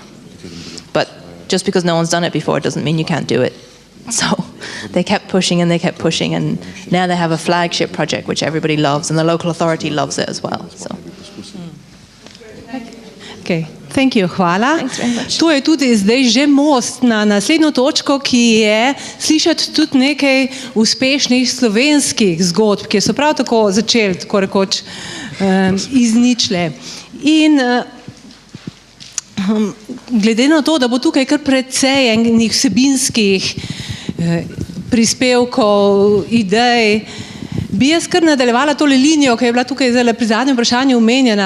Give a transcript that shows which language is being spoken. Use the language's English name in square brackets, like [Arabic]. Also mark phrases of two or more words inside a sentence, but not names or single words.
[English] But just because no one's done it before doesn't mean you can't do it. So they kept pushing and they kept pushing, and now they have a flagship project which everybody loves, and the local authority loves it as well. So. Okay. Thank you, hvala. Thanks very much. [Slovenian] To je tudi zdaj že most na naslednjo točko, ki je slišati tudi nekaj uspešnih slovenskih zgodb, ki so prav tako začeli, tako rekoč, iz ničle. In glede na to, da bo tukaj kar precej enih vsebinskih prispevkov, idej, bi jaz kar nadaljevala tole linijo, ki je bila tukaj zdaj pri zadnjem vprašanju omenjena.